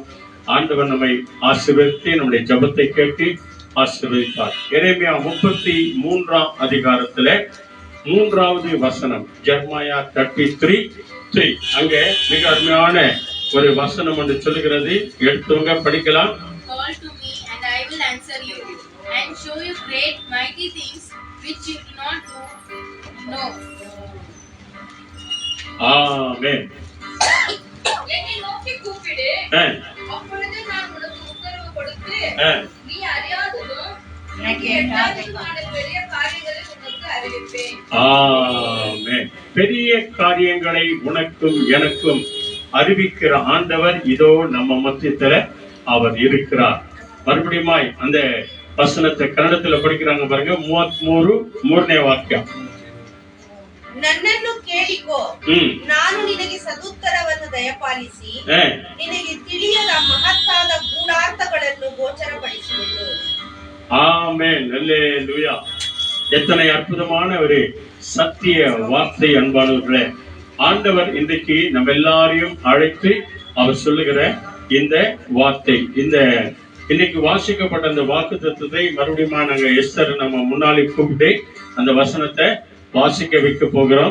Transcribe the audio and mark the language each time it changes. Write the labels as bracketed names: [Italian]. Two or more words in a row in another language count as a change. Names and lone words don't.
[Tamil] ஆண்டவர் நம்மை ஆசீர்வதித்து நம்முடைய ஜெபத்தை கேட்டு ஆசீர்வதிப்பார். எரேமியா 33ஆம் அதிகாரத்திலே 3வது வசனம், ஜெர்மாயா 33:3. அங்கே மிக அருமையான ஒரு வசனம் என்று சொல்லுகிறது. எடுத்தவங்க படிக்கலாம். [English] Call to me and I will answer you and show you great mighty things which you do not know. [Tamil] ஆமென். என்னை நோக்கி கூப்பிடு, அப்பொழுது நான் உனக்கு உத்தரவு கொடுத்து நீ அறியாததும் எனக்கு எட்டாததுமான பெரிய காரியங்களை உனக்கு அறிவிப்பேன். ஆமென். பெரிய காரியங்களை உனக்கும் எனக்கும் அறிவிக்கிற ஆண்டவர் இதோ நம்ம மத்தியத்துல அவர் இருக்கிறார். மறுபடியும் அந்த வசனத்தை கன்னடத்துல படிக்கிறாங்க பாருங்க. [Kannada] 33 ವಾಕ್ಯ. ನನ್ನನ್ನು ಕೇಳಿಕೋ, ನಾನು ನಿನಗೆ ಸದುತ್ತರವನ್ನು ದಯಪಾಲಿಸಿ ನಿನಗೆ ತಿಳಿಯದ ಮಹತ್ತಾದ ಗೂಢಾರ್ಥಗಳನ್ನು ಗೋಚರಪಡಿಸುವೆನು. [Tamil] ஆமென். அல்லேலூயா. எத்தனை அற்புதமான ஒரு சத்திய வார்த்தை அன்பானவர்களே. ஆண்டவர் இன்றைக்கு நம்ம எல்லாரையும் அழைத்து அவர் சொல்லுகிற இந்த வார்த்தை, இந்த இன்னைக்கு வாசிக்கப்பட்ட அந்த வாக்குத்தத்தத்தை மறுபடியும் நாங்க எஸ்தர் நம்ம முன்னாலே கூப்பிட்டு அந்த வசனத்தை வாசிக்க வைக்க போகிறோம்.